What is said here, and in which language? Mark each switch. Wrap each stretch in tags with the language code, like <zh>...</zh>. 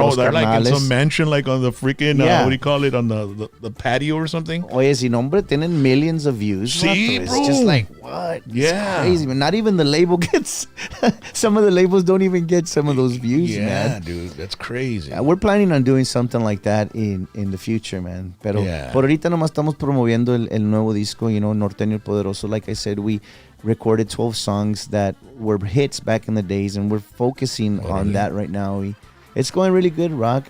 <en>They're like in some mansion, like on the freaking what do you call it, on the patio or something.</en> <es>Oye, si nombre tienen</es> <en>millions of views.</en> <es>Sí,</es> <en>it's bro. just like what? Yeah, it's crazy, man. Not even the label gets. Some of the labels don't even get some of those views, man. Yeah, dude, that's crazy. We're planning on doing something like that in the future, man.</en> <es>Pero por ahorita nomás estamos promoviendo el nuevo disco, Norteño el Poderoso.</es> <en>Like I said, we recorded 12 songs that were hits back in the days, and we're focusing on that right now. It's going really good, Rock.</en>